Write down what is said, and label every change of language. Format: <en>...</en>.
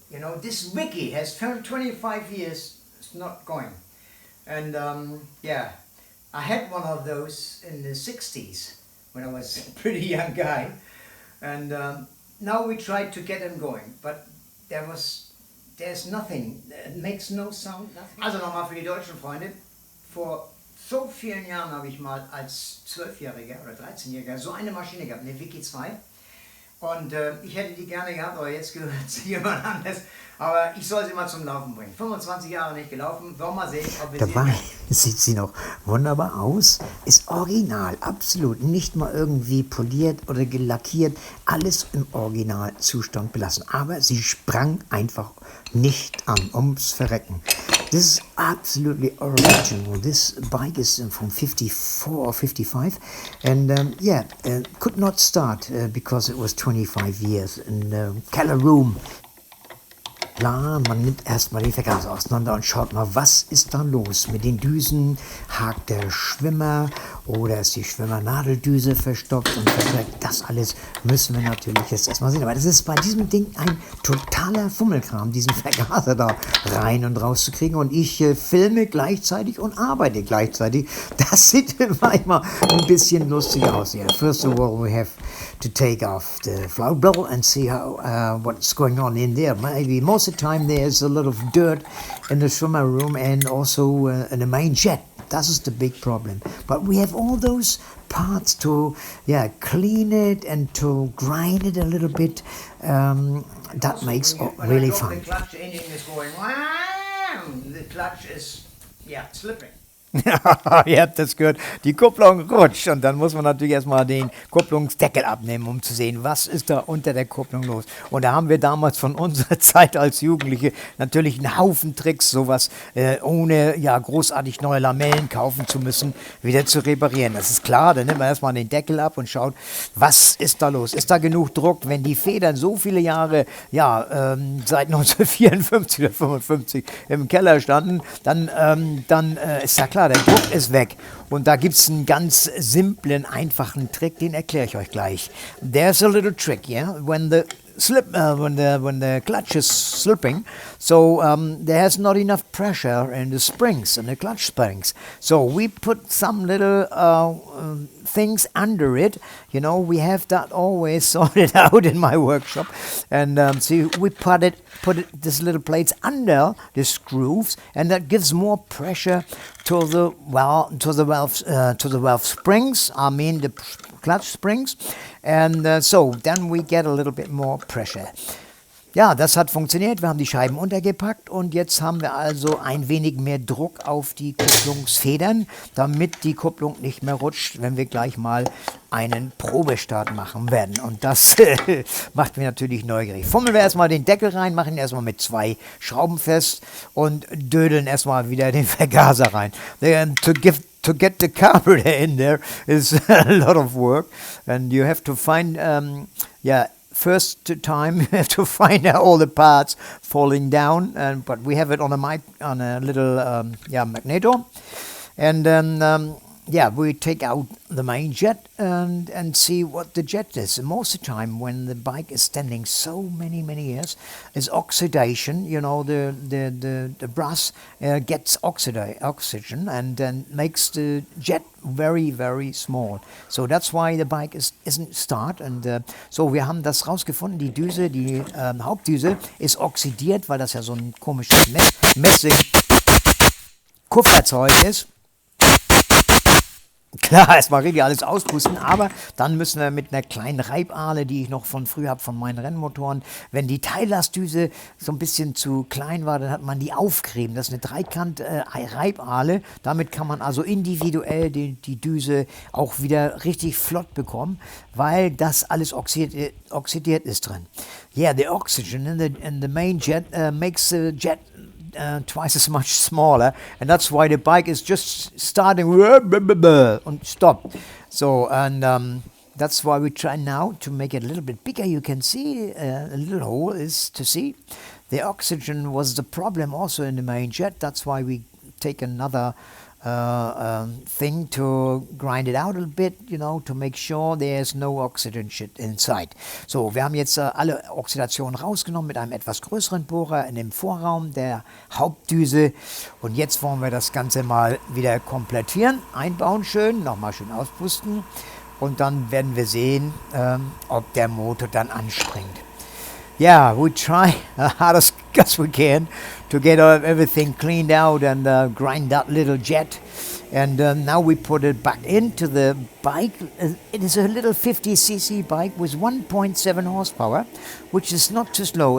<en>You know, this wiki has 25 years. It's not going. And yeah, I had one of those in the 60s when I was a pretty young guy. And now we tried to get them going, but there's nothing. It makes no sound, nothing.</en> <de>Also nochmal für die deutschen Freunde. Vor so vielen Jahren habe ich mal als 12-Jähriger oder 13-Jähriger so eine Maschine gehabt, eine Wiki 2. Und ich hätte die gerne gehabt, aber jetzt gehört sie jemand anderes. Aber ich soll sie mal zum Laufen bringen. 25 Jahre nicht gelaufen, wollen wir mal sehen, ob wir Dabei sieht sie noch wunderbar aus, ist original, absolut, nicht mal irgendwie poliert oder gelackiert, alles im Originalzustand belassen. Aber sie sprang einfach nicht an, ums Verrecken.</de> <en>This is absolutely original. This bike is from 54 or 55, and could not start because it was 25 years in the Keller Room.</en> <de>Klar, man nimmt erstmal die Vergaser auseinander und schaut mal, was ist da los mit den Düsen? Hakt der Schwimmer oder ist die Schwimmernadeldüse verstopft und verdreckt? Das alles müssen wir natürlich jetzt erstmal sehen. Aber das ist bei diesem Ding ein totaler Fummelkram, diesen Vergaser da rein und raus zu kriegen. Und ich filme gleichzeitig und arbeite gleichzeitig. Das sieht manchmal ein bisschen lustig aus.</de> <en>Yeah, first of all, we have to take off the float bowl and see how what's going on in there. Maybe most of the time there's a lot of dirt in the swimmer room and also in the main jet. That is the big problem. But we have all those parts to clean it and to grind it a little bit. That makes it really fun. The clutch engine is going, wow! The clutch is slipping.</en> <de>Ihr habt das gehört, die Kupplung rutscht und dann muss man natürlich erstmal den Kupplungsdeckel abnehmen, um zu sehen, was ist da unter der Kupplung los. Und da haben wir damals von unserer Zeit als Jugendliche natürlich einen Haufen Tricks, sowas ohne großartig neue Lamellen kaufen zu müssen, wieder zu reparieren. Das ist klar, dann nimmt man erstmal den Deckel ab und schaut, was ist da los? Ist da genug Druck? Wenn die Federn so viele Jahre, seit 1954 oder 55 im Keller standen, dann ist ja klar, der Druck ist weg. Und da gibt es einen ganz simplen, einfachen Trick, den erkläre ich euch gleich.</de> <en>There's a little trick, when the when the clutch is slipping, so there has not enough pressure in the springs, in the clutch springs. So we put some little things under it. You know, we have that always sorted out in my workshop. And see, we put these little plates under the screws, and that gives more pressure to the valve springs. I mean the clutch springs, and so then we get a little bit more pressure.</en> <de>Ja, das hat funktioniert. Wir haben die Scheiben untergepackt und jetzt haben wir also ein wenig mehr Druck auf die Kupplungsfedern, damit die Kupplung nicht mehr rutscht, wenn wir gleich mal einen Probestart machen werden. Und das macht mich natürlich neugierig. Fummeln wir erstmal den Deckel rein, machen ihn erstmal mit 2 Schrauben fest und dödeln erstmal wieder den Vergaser rein.</de> <en>To get the carburetor in there is a lot of work, and you have to find, first time you have to find out all the parts falling down, but we have it on a little magneto, and then we take out the main jet and see what the jet is. And most of the time, when the bike is standing so many years, is oxidation. You know, the brass gets oxygen and then makes the jet very small. So that's why the bike isn't start. And so</en> <de>wir haben das rausgefunden. Die Düse, die Hauptdüse ist oxidiert, weil das ja so ein komisches Messing-Kupferzeug ist. Klar, erstmal richtig alles auspusten, aber dann müssen wir mit einer kleinen Reibahle, die ich noch von früher habe, von meinen Rennmotoren, wenn die Teillastdüse so ein bisschen zu klein war, dann hat man die aufgerieben. Das ist eine Dreikant-Reibahle. Damit kann man also individuell die Düse auch wieder richtig flott bekommen, weil das alles oxidiert ist drin.</de> <en>Yeah, the oxygen in the main jet makes the jet twice as much smaller, and that's why the bike is just starting and stop. So, and that's why we try now to make it a little bit bigger. You can see a little hole is to see. The oxygen was the problem also in the main jet. That's why we take another thing to grind it out a bit, you know, to make sure there's no oxygen shit inside.</en> <de>So, wir haben jetzt alle Oxidation rausgenommen mit einem etwas größeren Bohrer in dem Vorraum der Hauptdüse und jetzt wollen wir das Ganze mal wieder komplettieren, einbauen schön, nochmal schön auspusten und dann werden wir sehen, ob der Motor dann anspringt.</de> <en>Yeah, we try hard as we can to get everything cleaned out and grind that little jet. And now we put it back into the bike. It is a little 50cc bike with 1.7 horsepower, which is not too slow.</en>